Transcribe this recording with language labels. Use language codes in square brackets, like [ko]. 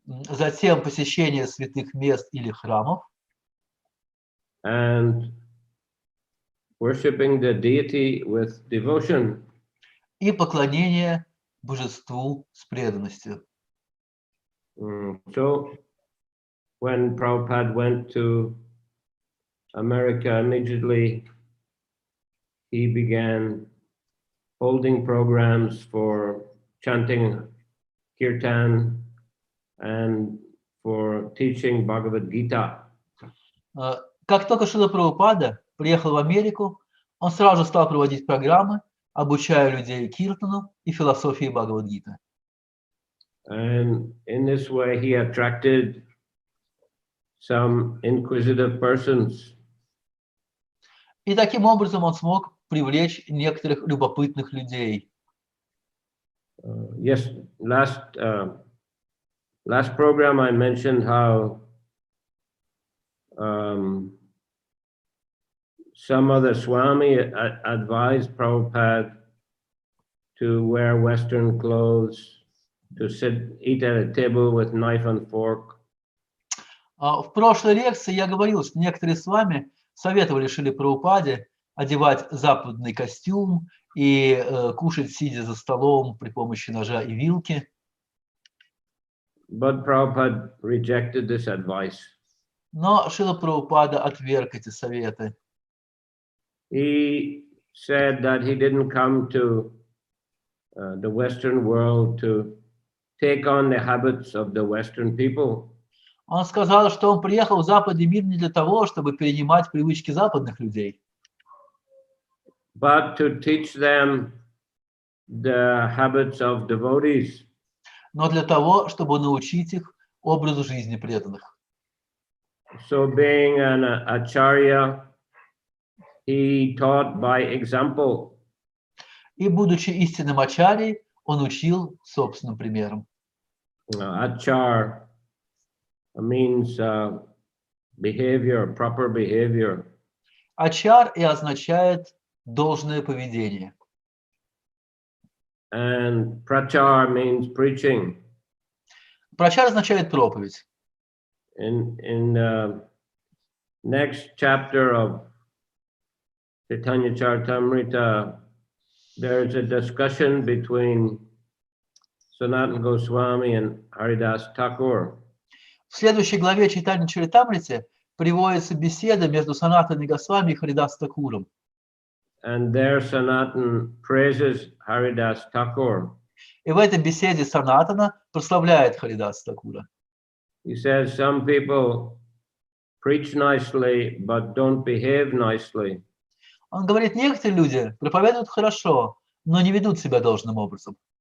[ru] затем посещение святых мест или храмов, [en] and worshipping the deity with devotion. [ru] и поклонение божеству с преданностью. [en] So when Prabhupada went to America, immediately he began holding programs for chanting kirtan and for teaching Bhagavad Gita. [ru] Как только Шрила Прабхупада приехал в Америку, он сразу стал проводить программы, обучая людей киртану и философии Бхагавад-гиты. [en] And in this way he attracted some inquisitive persons. [ru] И таким образом он смог привлечь некоторых любопытных людей. [en] Yes, last program I mentioned how some of the Swami advised Prabhupada to wear Western clothes, to eat at a table with knife and fork. [ru] В прошлой лекции я говорил, что некоторые с вами советовали Шриле Прабхупаде одевать западный костюм и кушать, сидя за столом при помощи ножа и вилки. [en] But Prabhupada rejected this advice. [ru] Но Шрила Прабхупада отверг эти советы. [en] He said that he didn't come to the Western world to take on the habits of the Western people. [ru] Он сказал, что он приехал в западный мир не для того, чтобы перенимать привычки западных людей, [en] but to teach them the habits of devotees. [ru] но для того, чтобы научить их образу жизни преданных. [en] So being an acharya, he taught by example. [ru] И, будучи истинным ачарьей, он учил собственным примером. [en] Achar means behavior, proper behavior. [ru] Ачар и означает должное поведение. [en] And prachar means preaching. [ru] Прачар означает проповедь. [en] In next chapter of Chaitanya Charitamrita, there is a discussion between Sanatana Goswami and Haridas Thakur. [ru] В следующей главе Чайтанья Чаритамрити приводится беседа между Санатаной Госвами и Харидас Такуром. [en] And there Sanatana praises Haridas Thakur. [ru] И в этой беседе Санатана прославляет Харидас Такура. [en] He says some people preach nicely but don't behave nicely. [ru] Он говорит, некоторые люди проповедуют хорошо, но не ведут себя должным образом.